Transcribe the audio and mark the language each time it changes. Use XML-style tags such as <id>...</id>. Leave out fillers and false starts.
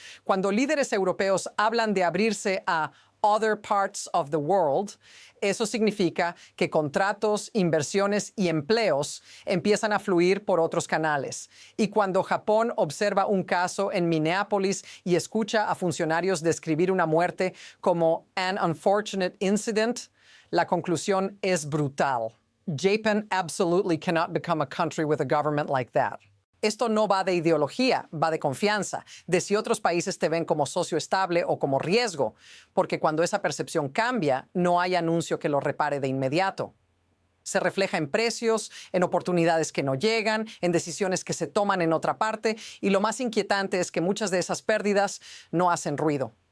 <es>Cuando líderes europeos hablan de abrirse a</es> <en>other parts of the world,</en> <es>eso significa que contratos, inversiones y empleos empiezan a fluir por otros canales. Y cuando Japón observa un caso en Minneapolis y escucha a funcionarios describir una muerte como</es> <en>an unfortunate incident,</en> <es>la conclusión es brutal.</es> <en>Japan absolutely cannot become a country with a government like that.</en> <es>Esto no va de ideología, va de confianza, de si otros países te ven como socio estable o como riesgo, porque cuando esa percepción cambia, no hay anuncio que lo repare de inmediato. Se refleja en precios, en oportunidades que no llegan, en decisiones que se toman en otra parte, y lo más inquietante es que muchas de esas pérdidas no hacen ruido.</es>